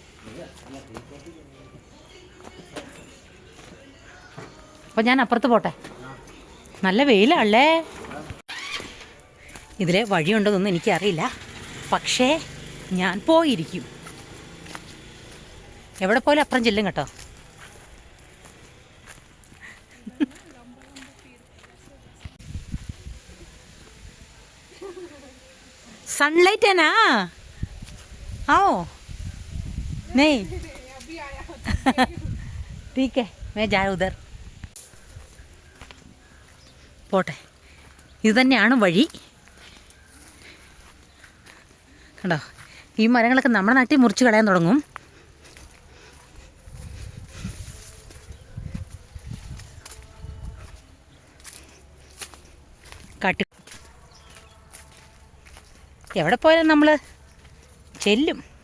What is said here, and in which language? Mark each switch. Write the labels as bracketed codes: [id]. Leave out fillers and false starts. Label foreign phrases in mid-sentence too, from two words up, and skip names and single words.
[ml] അപ്പം ഞാൻ അപ്പുറത്ത് പോട്ടെ. നല്ല വെയിലല്ലേ. ഇതിലെ വഴിയുണ്ടോന്നൊന്നും എനിക്കറിയില്ല. പക്ഷേ ഞാൻ പോയിരിക്കും. എവിടെ പോലും അപ്പുറം ചെല്ലും കേട്ടോ. [hi] सनलाइट है ना? आओ नहीं ठीक है मैं जा उधर. [ml] പോട്ടെ. ഇത് തന്നെയാണ് വഴി. കണ്ടോ ഈ മരങ്ങളൊക്കെ നമ്മുടെ നാട്ടിൽ മുറിച്ച് കളയാൻ തുടങ്ങും. കാട്ടി എവിടെ പോയാലും നമ്മൾ ചെല്ലും.